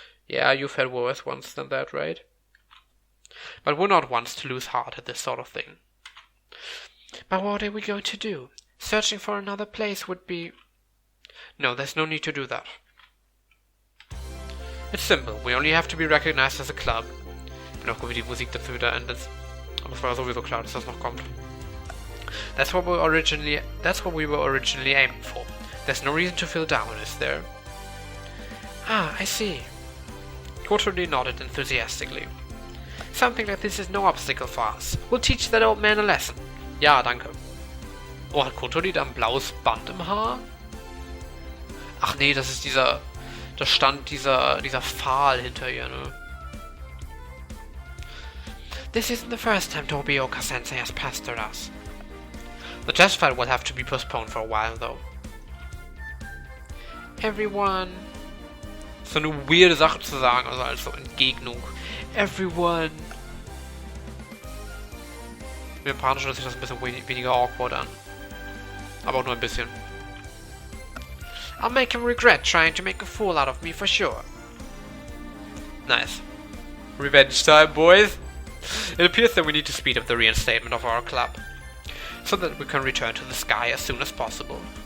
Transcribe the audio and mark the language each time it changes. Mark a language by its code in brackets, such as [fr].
[en] Yeah, you've had worse ones than that, right? But we're not ones to lose heart at this sort of thing. But what are we going to do? Searching for another place would be... No, there's no need to do that. It's simple. We only have to be recognized as a club. [de] Bin auch gut, wie die Musik dazu wieder endet. Aber es war sowieso klar, dass das noch kommt. [en] That's what we were originally aiming for. There's no reason to feel down, is there? Ah, I see. Kotori nodded enthusiastically. Something like this is no obstacle for us. We'll teach that old man a lesson. [de] Ja, danke. Oh, hat Kotori da ein blaues Band im Haar? Ach nee, das ist dieser... Da stand dieser Pfahl hinter ihr, ne? [en] This isn't the first time Tobioka-sensei has pestered us. The test fight will have to be postponed for a while, though. Everyone... [de] So eine weirde Sache zu sagen, also als so Entgegnung. [en] Everyone... [de] Im Japanischen hört sich das ein bisschen weniger awkward an. Aber auch nur ein bisschen. [en] I'll make him regret trying to make a fool out of me for sure. Nice. Revenge time, boys! It appears that we need to speed up the reinstatement of our club, so that we can return to the sky as soon as possible.